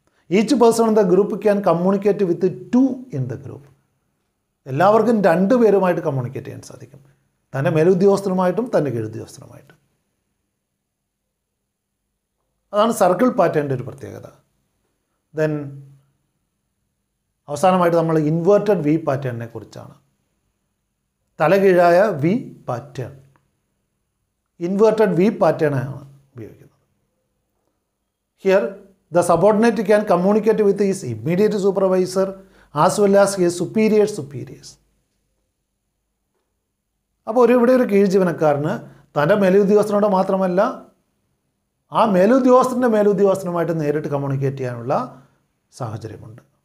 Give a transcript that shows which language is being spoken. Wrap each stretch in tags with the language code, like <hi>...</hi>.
<en>Each person in the group can communicate with two in the group.</en> <ml>എല്ലാവർക്കും രണ്ട് പേരുമായിട്ട് communicate ചെയ്യാൻ സാധിക്കും. തൻ്റെ മേലുദ്യോഗസ്ഥനുമായിട്ടും തൻ്റെ കീഴുദ്യോഗസ്ഥനുമായിട്ടും. അതാണ് സർക്കിൾ പാറ്റേണിൻ്റെ ഒരു പ്രത്യേകത. ദെൻ അവസാനമായിട്ട് നമ്മൾ ഇൻവേർട്ടഡ് വി പാറ്റേണിനെ കുറിച്ചാണ്. തലകീഴായ വി പാറ്റേൺ, ഇൻവേർട്ടഡ് വി പാറ്റേണാണ് ഉപയോഗിക്കുന്നത്.</ml> <en>Here the subordinate can communicate with his immediate supervisor as well as his superiors.</en> <ml>അപ്പോൾ ഇവിടെ ഒരു കീഴ് ജീവനക്കാരന് തൻ്റെ മേലുദ്യോഗസ്ഥനോട് മാത്രമല്ല ആ മേലുദ്യോഗസ്ഥൻ്റെ മേലുദ്യോഗസ്ഥനുമായിട്ട് നേരിട്ട് കമ്മ്യൂണിക്കേറ്റ് ചെയ്യാനുള്ള സാഹചര്യമുണ്ട്.</ml>